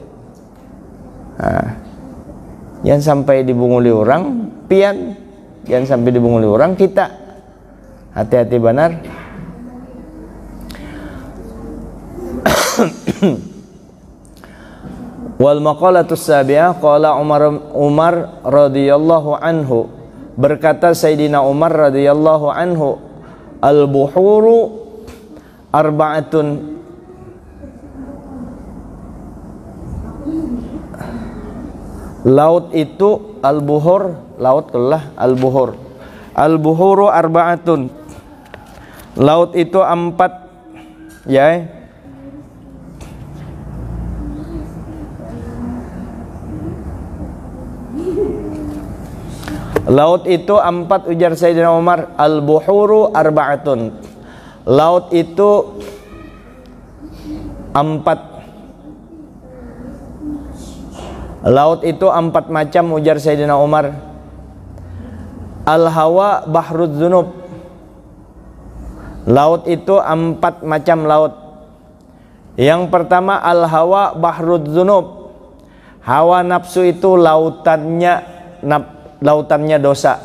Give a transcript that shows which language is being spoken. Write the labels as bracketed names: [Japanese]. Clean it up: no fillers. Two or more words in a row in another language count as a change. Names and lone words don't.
[Banjar] Jangan sampai dibunguli orang pian, jangan sampai dibunguli orang kita. Hati-hati benar. [Arabic] والمقالة السابعة قال عمر رضي الله عنه, [Banjar] berkata Sayyidina Umar [Arabic] رضي الله عنه, البحور أربعة, [Banjar] laut itu [Arabic] al-buhur, [Banjar] laut kelah [Arabic] al-buhur. البحور أربعة, [Banjar] laut itu 4, ya. Laut itu 4, ujar Sayyidina Umar. [Arabic] البحور أربعة, [Banjar] laut itu 4. Laut itu 4 macam, ujar Sayyidina Umar. [Arabic] الهوى بحر الذنوب, [Banjar] laut itu 4 macam laut. Yang pertama [Arabic] الهوى بحر الذنوب, [Banjar] hawa nafsu itu lautannya dosa.